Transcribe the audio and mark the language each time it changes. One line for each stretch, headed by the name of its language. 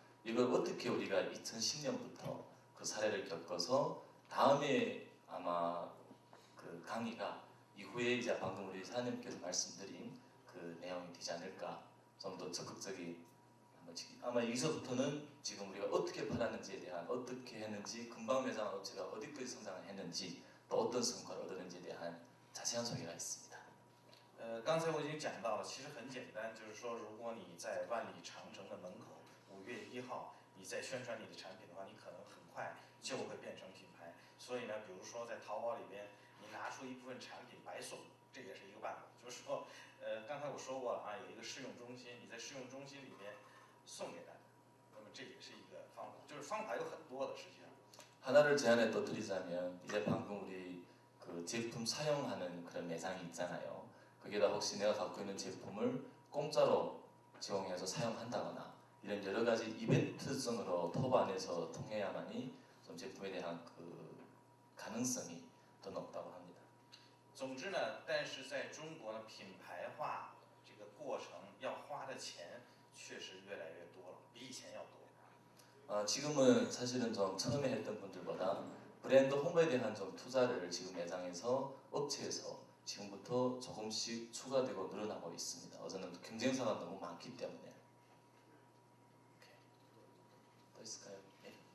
Korean: 이걸 어떻게 우리가 2010년부터 그 사례를 겪어서 다음에 아마 그 강의가 이후에 이제 방금 우리 사장님께서 말씀드린 그 내용이 되지 않을까. 좀 더 적극적인 아마 여기서부터는 지금 우리가 어떻게 팔았는지에 대한 어떻게 했는지 금방 매장 업체가 어디까지 성장을 했는지 또 어떤 성과를 얻었는지에 대한 자세한 소개가 있습니다.
Chinese: 刚才我已经讲到了，其实很简单，就是说，如果你在万里长城的门口，5月1号，你在宣传你的产品的话，你可能很快就会变成品牌。所以呢，比如说在淘宝里边，你拿出一部分产品白送，这也是一个办法。就是说，刚才我说过了啊，有一个试用中心，你在试用中心里边送给大家，那么这也是一个方法。就是方法有很多的，实际上。
Korean: 하나를 제안해 또 드리자면 이제 방금 우리 그 제품 사용하는 그런 매장이 있잖아요. 거기다 혹시 내가 갖고 있는 제품을 공짜로 제공해서 사용한다거나 이런 여러 가지 이벤트성으로 터보 안에서 통해야만이 좀 제품에 대한 그 가능성이 더 높다고 합니다.
Chinese: 总之呢，但是在中国呢，品牌化这个过程要花的钱确实越来越多了，比以前要多。
Korean: 지금은 사실은 좀 처음에 했던 분들보다 브랜드 홍보에 대한 좀 투자를 지금 매장에서 업체에서 지금부터 조금씩 추가되고 늘어나고 있습니다. 어제는 경쟁사가 너무 많기 때문에. 또 있을까요? 네.